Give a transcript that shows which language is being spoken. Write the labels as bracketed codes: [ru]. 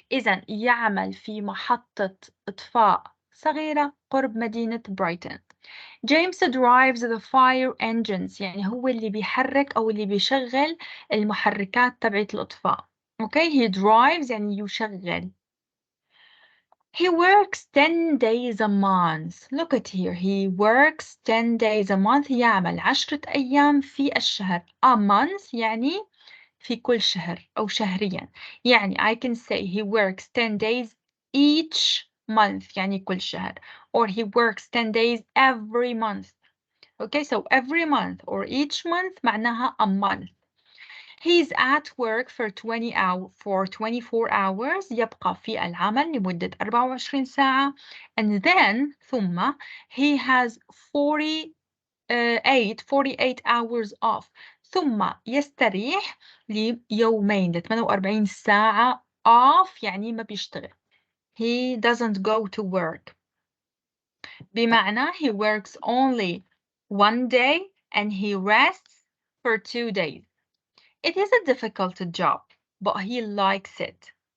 [ar] إذن يعمل في محطة إطفاء صغيرة قرب مدينة برايتون. [en] James drives the fire engines [ar] يعني هو اللي بيحرك أو اللي بيشغل المحركات تبعت الإطفاء. [en] Okay, he drives [ar] يعني يشغل. [en] He works 10 days a month. Look at here. He works 10 days a month. [ar] يعمل 10 أيام في الشهر. [en] A month [ar] يعني في كل شهر أو شهريا. [en] يعني I can say he works 10 days each month [ar] يعني كل شهر. [en] Or he works 10 days every month. Okay, so every month or each month معناها a month. He's at work for 24 hours. [ar] يبقى في العمل لمدة 24 ساعة. [en] And then ثم he has 48 hours off. [ar] ثم يستريح ليومين ل 48 ساعة off يعني ما بيشتغل. [en] He doesn't go to work. بمعنى he works only one day and he rests for 2 days. It is a difficult job, but he likes it.